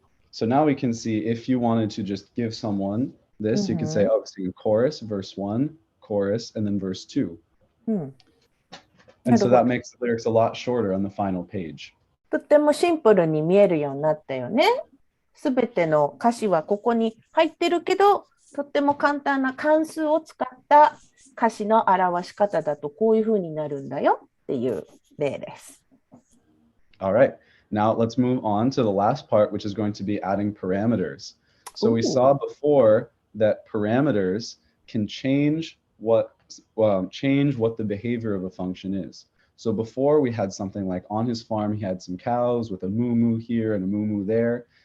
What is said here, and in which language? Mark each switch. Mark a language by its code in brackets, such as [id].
[en] So now we can see if you wanted to just give someone this, you could say, oh, sing a chorus, verse 1, chorus, and then verse 2. うん。 And so that makes the lyrics a lot shorter on the final page. [ja] とってもシンプルに見えるようになったよね。すべての歌詞はここに入ってるけど、とっても簡単な関数を使った歌詞の表し方だとこういうふうになるんだよっていう例です。 [en] All right. Now let's move on to the last part, which is going to be adding parameters. So we saw before that parameters can change what the behavior of a function is. So before we had something like on his farm, he had some cows with a moo moo here and a moo moo there.